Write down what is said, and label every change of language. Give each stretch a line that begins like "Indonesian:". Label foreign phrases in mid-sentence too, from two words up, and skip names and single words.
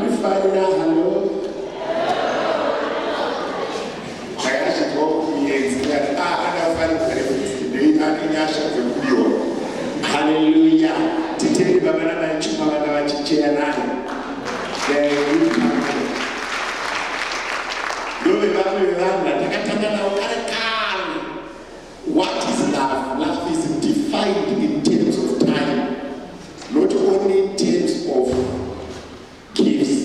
English: Hallelujah.
Meru: Titeni baba na manchuma baba wachichea nani.
English: What is love? Love is defined in terms of time, not only in terms of gifts.